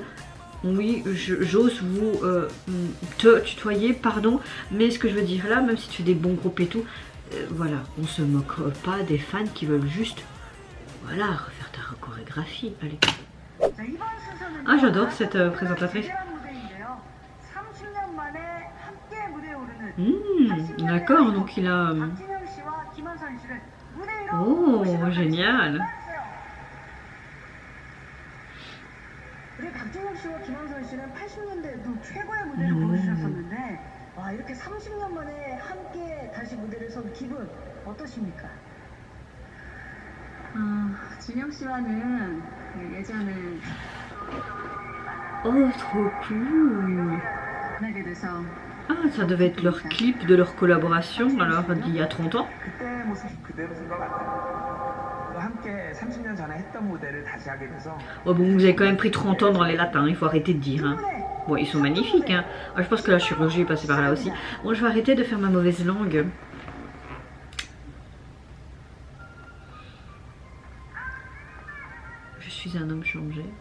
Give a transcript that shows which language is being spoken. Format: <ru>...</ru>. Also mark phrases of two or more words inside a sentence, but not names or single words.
<fr>Oui, j'ose vous te tutoyer, pardon, mais ce que je veux dire là, même si tu fais des bons groupes et tout, voilà, on se moque pas des fans qui veulent juste, voilà, refaire ta chorégraphie. Allez. Ah, j'adore cette présentatrice. D'accord, donc il a... Oh, génial.</fr> <ko>우리 박진영 씨와 김한선 씨는 80년대에도 최고의 무대를 보여주셨었는데 와, 이렇게 30년 만에 함께 다시 무대를 선 기분 어떠십니까? 진영 씨와는 예전에</ko> <fr>Oh, trop cool.</fr> <ko>만나게 돼서</ko> <fr>Ah, ça devait être leur clip de leur collaboration, alors d'il y a 30 ans.</fr> <ko>그때 모습 그대로 생각 안 나요. 함께 30년 전에 했던 무대를 다시 하게 돼서.</ko> <fr>Oh bon, vous avez quand même pris 30 ans dans les latins, il faut arrêter de dire. Bon, ils sont magnifiques. Ah, je pense que la chirurgie est passée par là aussi. Bon, je vais arrêter de faire ma mauvaise langue. Je suis un homme changé.</fr>